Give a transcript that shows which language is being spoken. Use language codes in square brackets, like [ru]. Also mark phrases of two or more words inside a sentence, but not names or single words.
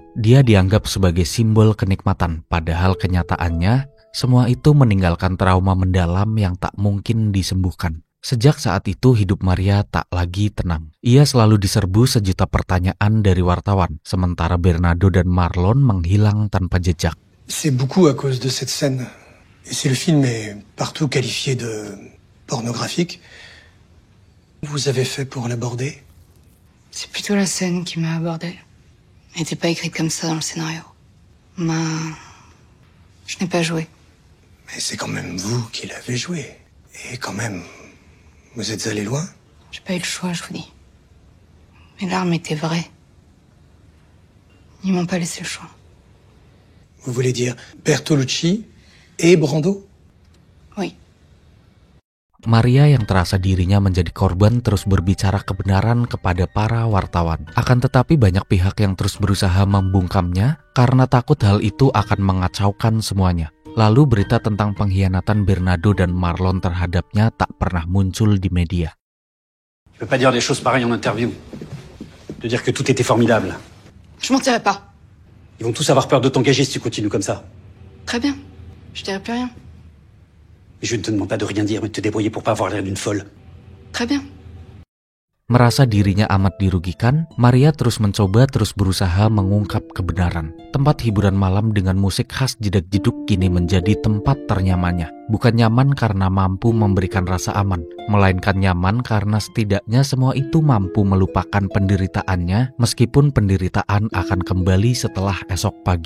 [id] Dia dianggap sebagai simbol kenikmatan, padahal kenyataannya semua itu meninggalkan trauma mendalam yang tak mungkin disembuhkan. Sejak saat itu hidup Maria tak lagi tenang. Ia selalu diserbu sejuta pertanyaan dari wartawan, sementara Bernardo dan Marlon menghilang tanpa jejak. [fr] C'est beaucoup à cause de cette scène. Et si le film est partout qualifié de pornographique, vous avez fait pour l'aborder? C'est plutôt la scène qui m'a abordée. Elle n'était pas écrite comme ça dans le scénario. Je n'ai pas joué. Mais c'est quand même vous qui l'avez joué. Et quand même, vous êtes allé loin. J'ai pas eu le choix, je vous dis. Mes larmes étaient vraies. Ils m'ont pas laissé le choix. Vous voulez dire Bertolucci et Brando? Oui. [id] Maria yang terasa dirinya menjadi korban terus berbicara kebenaran kepada para wartawan. Akan tetapi banyak pihak yang terus berusaha membungkamnya karena takut hal itu akan mengacaukan semuanya. Lalu berita tentang pengkhianatan Bernardo dan Marlon terhadapnya tak pernah muncul di media. [fr] Tu peux pas dire des choses pareilles en interview. De dire que tout était formidable. Je mentirai pas. Ils vont tous avoir peur de t'engager si tu continues comme ça. Très bien. Je dirai plus rien. Mais je ne te demande pas de rien dire, mais de te débrouiller pour pas avoir l'air d'une folle. Très bien. [id] Merasa dirinya amat dirugikan, Maria terus berusaha mengungkap kebenaran. Tempat hiburan malam dengan musik khas jedak-jeduk kini menjadi tempat ternyamannya. Bukan nyaman karena mampu memberikan rasa aman, melainkan nyaman karena setidaknya semua itu mampu melupakan penderitaannya meskipun penderitaan akan kembali setelah esok pagi.